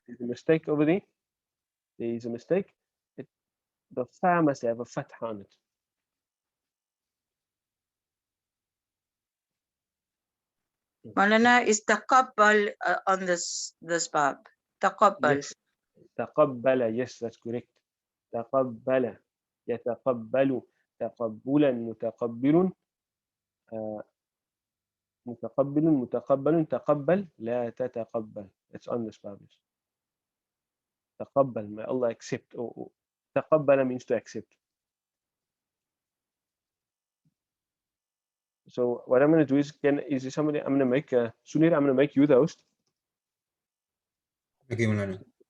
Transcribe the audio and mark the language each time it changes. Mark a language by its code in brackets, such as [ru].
[en] there's a mistake over there. There is a mistake. The fa must have a fatha on it. Maulana, is taqabbal on this bab? Taqabbal. Yes. تقبل, yes, that's correct. [ar] تقبل يتقبل تقبلا متقبل متقبل متقبل تقبل لا تتقبل. [en] It's on this publish. تقبل, may Allah accept. تقبل means to accept. So what I'm going to do is, is there somebody, I'm going to make Sunir, I'm going to make you the host. Okay, Maulana.